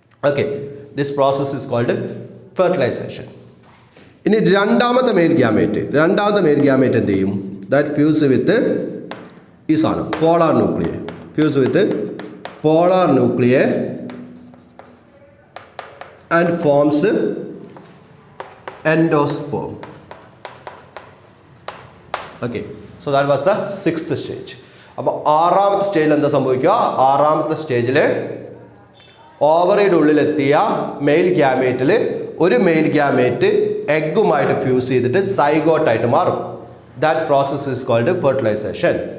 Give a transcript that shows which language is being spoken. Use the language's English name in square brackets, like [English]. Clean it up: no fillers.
[English] Okay, this process is called fertilisation. [Malayalam] ഇനി രണ്ടാമത്തെ mail gamete എന്ത് ചെയ്യും? [English] that fuse with [Malayalam] ഈ സാധനം [English] Polar nuclei, fuse with polar nuclei and forms endosperm. Okay, so that was the 6th stage. [Malayalam] അപ്പോൾ ആറാമത്തെ സ്റ്റേജിൽ എന്താ സംഭവിക്കുക? ആറാമത്തെ സ്റ്റേജിൽ ഓവറിയുടെ ഉള്ളിലെത്തിയ മെയിൽ ഗ്യാമേറ്റിൽ ഒരു മെയിൽ ഗ്യാമേറ്റ് എഗ്ഗുമായിട്ട് ഫ്യൂസ് ചെയ്തിട്ട് സൈഗോട്ടായിട്ട് മാറും. [English] That process is called fertilisation.